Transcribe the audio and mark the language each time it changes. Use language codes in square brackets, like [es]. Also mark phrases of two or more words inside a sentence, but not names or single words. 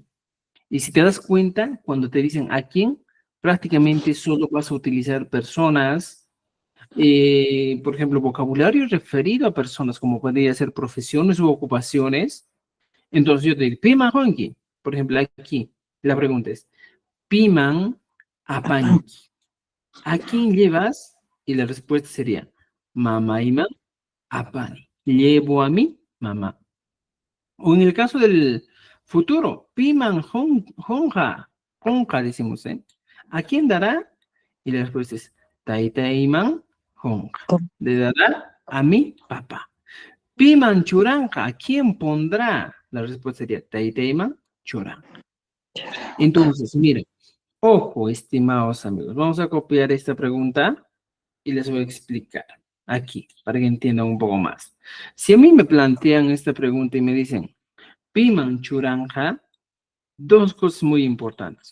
[es] Y si te das cuenta, cuando te dicen a quién, prácticamente solo vas a utilizar personas, por ejemplo, vocabulario referido a personas, como podría ser profesiones u ocupaciones. Entonces yo te digo, [qu] piman honki. [es] Por ejemplo, aquí, la pregunta es, [qu] piman apanki. [es] ¿A quién llevas? Y la respuesta sería, mamá y mamá. Apani. Llevo a mi mamá. O en el caso del futuro, [qu] Piman Honja. [es] Honja decimos, ¿eh? ¿A quién dará? Y la respuesta es [qu] Taitaiman Honja. [es] Le dará a mi papá. [qu] Piman Churanja. [es] ¿A quién pondrá? La respuesta sería [qu] Taitaiman Churanja. [es] Entonces, miren, ojo, estimados amigos, vamos a copiar esta pregunta y les voy a explicar aquí para que entiendan un poco más. Si a mí me plantean esta pregunta y me dicen, [qu] Piman Churanja, [es] dos cosas muy importantes.